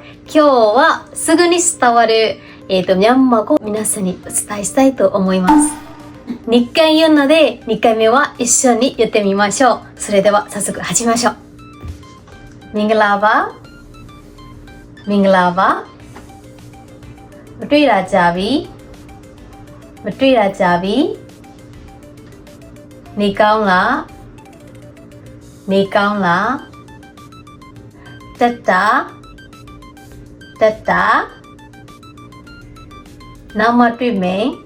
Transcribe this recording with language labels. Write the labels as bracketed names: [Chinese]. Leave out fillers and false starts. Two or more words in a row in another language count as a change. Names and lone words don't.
[Japanese] 今日はすぐに伝わるミャンマー語を皆さんにお伝えしたいと思います。2回言うので2回目は一緒に言ってみましょう。それでは早速始めましょう。 [Burmese] မင်္ဂလာပါ။ မင်္ဂလာပါ. မတွေ့တာကြာပြီမတွေ့တာကြာပြီနေကောင်းလားနေကောင်းလားတက်တာတက်တာနောက်မှတွေ့မယ်